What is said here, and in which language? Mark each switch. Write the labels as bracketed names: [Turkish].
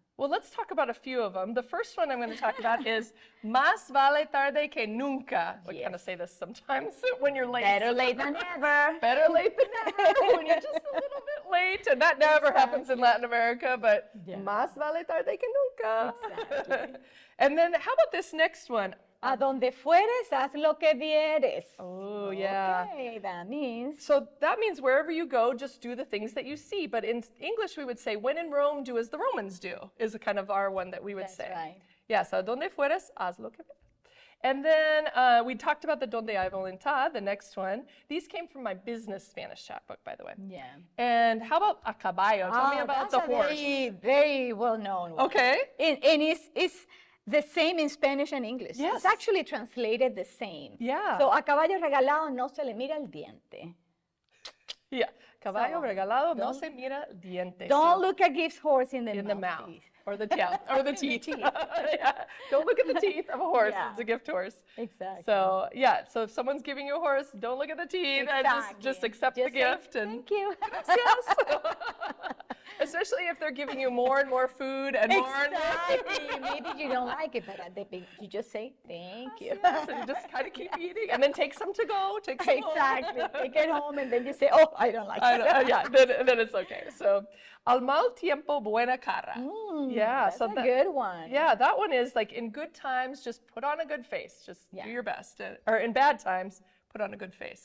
[English] Well, let's talk about a few of them. The first one I'm going to talk about is [Spanish] más vale tarde que nunca. [English] We kind of say this sometimes when you're late. Better late than never. Better late than never when you're just a little bit late. And that never happens in Latin America, but [Spanish] más vale tarde que nunca. [English] Exactly. And then how about this next one? [Spanish] A donde fueres, haz lo que vieres. [English] Oh, yeah. Okay, that means. So that means wherever you go, just do the things that you see. But in English, we would say, when in Rome, do as the Romans do, is a kind of our one that we would say. That's right. Yeah, so [Spanish] donde fueres, haz lo que vieres. [English] And then we talked about the [Spanish] donde hay voluntad, [English] the next one. These came from my business Spanish chat book, by the way. Yeah. And how about a caballo? Tell me about the horse. Very, very well known one. Okay. And it's the same in Spanish and English. Yes. It's actually translated the same. Yeah. [Spanish] So a caballo regalado no se le mira el diente. Yeah. Caballo regalado no se mira diente. [English] Don't look a gift horse in the mouth. Or the tail, or the teeth. Yeah. Don't look at the teeth of a horse. Yeah. It's a gift horse. Exactly. So yeah. So if someone's giving you a horse, don't look at the teeth and just accept the gift. And thank you. Yes. Especially if they're giving you more and more food and more and more food. Exactly. Maybe you don't like it, but you just say thank you. Yes, and you just kind of keep eating, and then take some to go. Take some Exactly. home. Take it home, and then you say, oh, I don't like it. Yeah, then it's okay. [Spanish] So, al mal tiempo, buena cara. [English] Yeah, That's so a good one. Yeah, that one is like in good times, just put on a good face. Just do your best. Or in bad times, put on a good face.